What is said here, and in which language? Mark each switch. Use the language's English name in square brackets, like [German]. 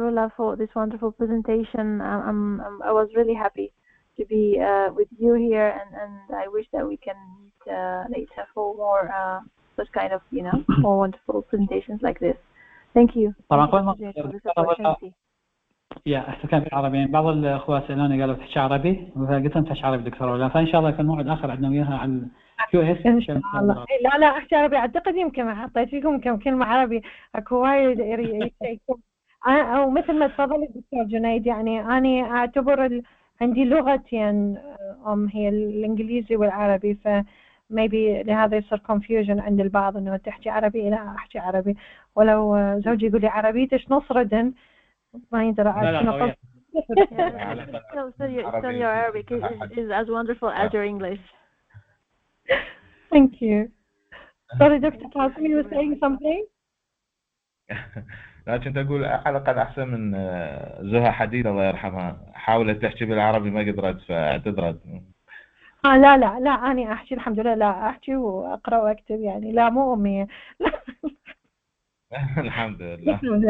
[English] Rula, for this wonderful presentation. I was really happy to be with you here, and I wish that we can meet later for more such kind of, more wonderful presentations like this. Thank you. [Arabic] طبعا [English] Thank you, Dr. Junaid, for this opportunity. [Arabic] كان في عربي يعني بعض الاخوه سالوني قالوا تحكي عربي فقلت لهم تحكي عربي دكتوره ولا فان شاء الله يكون موعد اخر عندنا وياها على الكيو اس ان شاء الله. لا احكي عربي، اعتقد يمكن حطيت فيكم كم كلمه عربي، اكو وايد يشيكون. او مثل ما تفضل الدكتور جنيد، يعني انا اعتبر عندي لغتين هي الانجليزي والعربي، ف maybe لهذا يصير confusion عند البعض انه تحكي عربي. لا احكي عربي، ولو زوجي يقول لي عربيتش نص ردن ما يقدر اعرف. [English] So your Arabic is as wonderful as your English. Thank you. Sorry, Dr. Qasim, you were saying something? [Arabic] لا كنت أقول على الأقل أحسن من زها حديد الله يرحمها، حاولت تحكي بالعربي ما قدرت فاعتذرت. لا أنا أحكي الحمد لله، لا أحكي وأقرأ وأكتب يعني، لا مو أمي. الحمد لله.